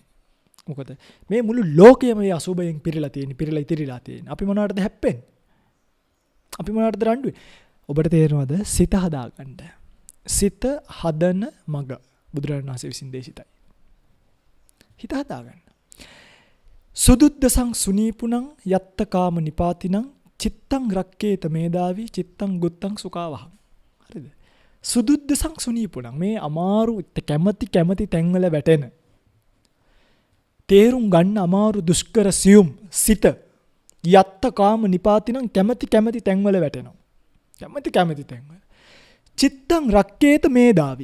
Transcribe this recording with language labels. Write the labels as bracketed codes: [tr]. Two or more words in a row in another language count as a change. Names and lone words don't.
[si] මොකද මේ මුළු ලෝකයම මේ අසුබයෙන් පිරීලා තියෙන, පිරීලා ඉතිරිලා තියෙන. අපි මොනවටද හැප්පෙන්නේ? අපි මොනවටද රණ්ඩු වෙන්නේ? ඔබට තේරෙනවද? සිත හදාගන්න. සිත හදන මග බුදුරජාණන් වහන්සේ විසින් දේශිතයි. හිත හදාගන්න. [pi] සුදුද්දසං සුනීපුනං යත්ත කාම නිපාතිනං චිත්තං රක්කේත මේදාවි චිත්තං ගුත්තං සුඛාවහං. [si] හරිද? [pi] සුදුද්දසං සුනීපුනං [si] මේ අමාරු කැමැති තැන්වල වැටෙන තේරුම් ගන්න අමාරු දුෂ්කර සියුම් සිත [pi] යත්ත කාම නිපාතිනං [si] කැමැති තැන්වල වැටෙනවා. කැමැති තැන්වල. [pi] චිත්තං රක්කේත මේදාවි.